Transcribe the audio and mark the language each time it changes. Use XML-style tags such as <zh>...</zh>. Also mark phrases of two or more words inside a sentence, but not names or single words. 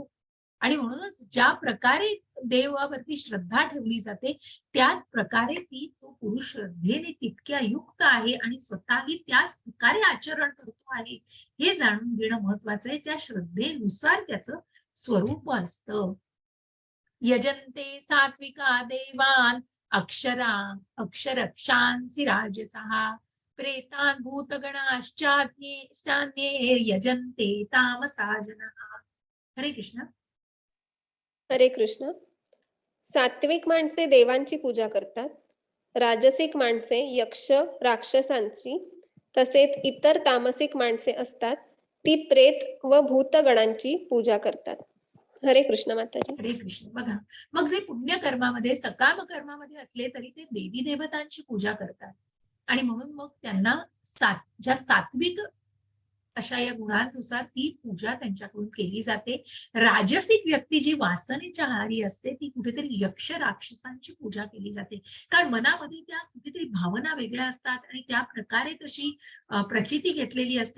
<mr>आणि म्हणूनच ज्या प्रकारे देवावरती श्रद्धा ठेवली जाते त्याच प्रकारे तो पुरुष श्रद्धेने तितक्या युक्त आहे आणि स्वतःही त्याच प्रकारे आचरण करतो आहे, हे जाणून घेणं महत्वाचं आहे. त्या श्रद्धेनुसार त्याचं स्वरूप असतं.</mr> <sa>यजन्ते सात्विका देवान अक्षरक्षांसी राजसः, प्रेतान भूतगणाश्चान्ये यजन्ते तामसा जनाः.</sa> <mr>हरे कृष्ण. हरे कृष्ण. सात्विक माणसे देवांची पूजा करतात. राजसिक माणसे यक्ष राक्षसांची, तसेच इतर तामसिक माणसे असतात ती प्रेत व भूतगणांची पूजा करतात. हरे कृष्ण माताजी. हरे कृष्ण. बघा, मग जे पुण्यकर्मामध्ये सकाम कर्मामध्ये असले तरी ते देवी देवतांची पूजा करतात. आणि म्हणून मग त्यांना ज्या सात्विक अशा या गुणांनुसार ती पूजा त्यांच्याकडून केली जाते. राजसिक व्यक्ती जी वासनेच्या आहारी असते ती कुठेतरी यक्ष राक्षसांची पूजा केली जाते, कारण मनामध्ये त्या कुठेतरी भावना वेगळ्या असतात आणि त्या प्रकारे तशी प्रचिती घेतलेली असते.</mr>